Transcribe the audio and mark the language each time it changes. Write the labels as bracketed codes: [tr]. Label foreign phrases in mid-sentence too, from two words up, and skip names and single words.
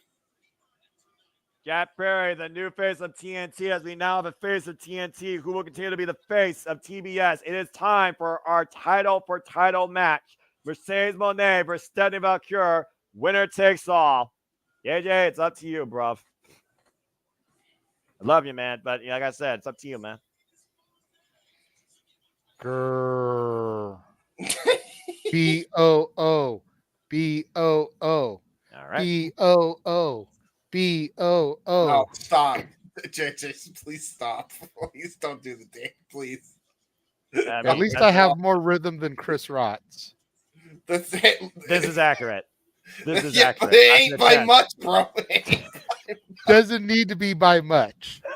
[en] Jack Perry, the new face of TNT, as we now have a face of TNT who will continue to be the face of TBS. It is time for our title for title match. Mercedes Moné versus Stephanie Valkyrie. Winner takes all. JJ, it's up to you, bruv. I love you, man. But like I said, it's up to you, man. Grrr. B-O-O. B-O-O. All right. B-O-O. B-O-O. No, stop. JJ, please stop. Please don't do the dance, please. At least I have more rhythm than Chris Rotz. This is accurate. This is accurate. It ain't by much, bro. Doesn't need to be by much.